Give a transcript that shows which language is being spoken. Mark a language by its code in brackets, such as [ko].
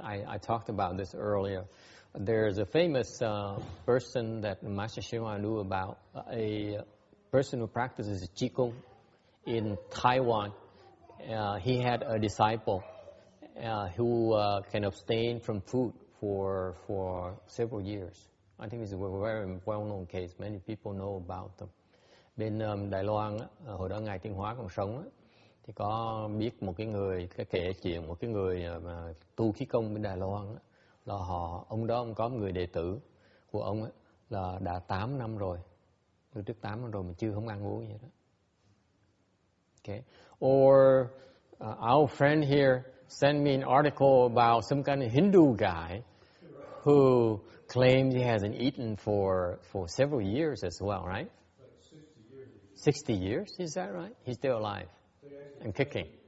[en] I talked about this earlier. There's a famous person that Master Shima knew about, a person who practices Qigong in Taiwan. He had a disciple who can abstain from food for several years. I think it's a very well-known case. Many people know about them. [vi] Bên Đài Loan, hồi đó Ngài Tiên Hóa còn sống, thì có biết một cái người, kể chuyện một cái người mà tu khí công bên Đài Loan, là ông có một người đệ tử của ông là đã 8 năm rồi, từ trước 8 năm rồi mà chưa không ăn uống gì đó. [en] Okay. Or our friend here sent me an article about some kind of Hindu guy who claims he hasn't eaten for several years as well, right? 60 years, is that right? He's still alive and kicking.